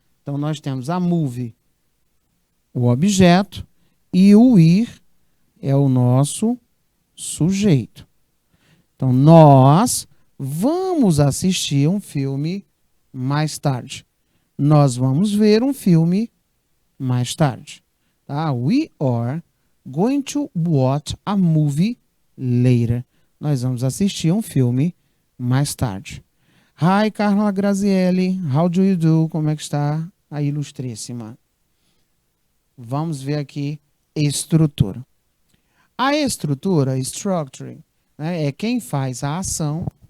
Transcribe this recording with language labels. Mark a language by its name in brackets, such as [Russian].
[Portuguese] Então nós temos a movie, o objeto, e o ir é o nosso sujeito. Então nós vamos assistir um filme mais tarde. Nós vamos ver um filme mais tarde. [English] Tá? We are going to watch a movie later. [Portuguese] nós vamos assistir um filme mais tarde. Hi, Carla Grazielli. [English] How do you do? [Portuguese] Como é que está a ilustríssima? Vamos ver aqui estrutura. A estrutura, structure, né, é quem faz a ação.